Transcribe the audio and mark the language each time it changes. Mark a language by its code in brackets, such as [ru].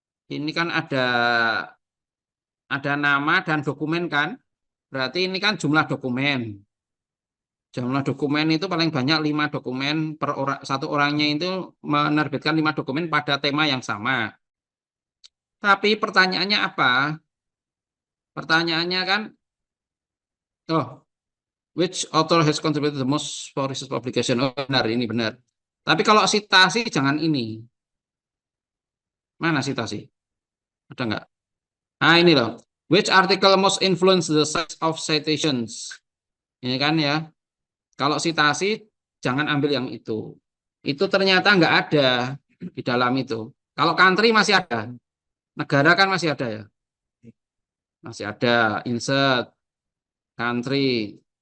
[id] Ini kan ada nama dan dokumen kan? Berarti ini kan jumlah dokumen. Jumlah dokumen itu paling banyak 5 dokumen per orang, satu orangnya itu menerbitkan 5 dokumen pada tema yang sama. Tapi pertanyaannya apa? Pertanyaannya kan, oh, [en] which author has contributed the most for research publication? [id] Oh, benar, ini benar. Tapi kalau citasi jangan ini. Mana citasi? Ada nggak? Nah, ini loh. [en] Which article most influence the size of citations? [id] Ini kan ya. Kalau citasi, jangan ambil yang itu. Itu ternyata nggak ada di dalam itu. Kalau country masih ada. Negara kan masih ada ya. Masih ada. [en] Insert, country.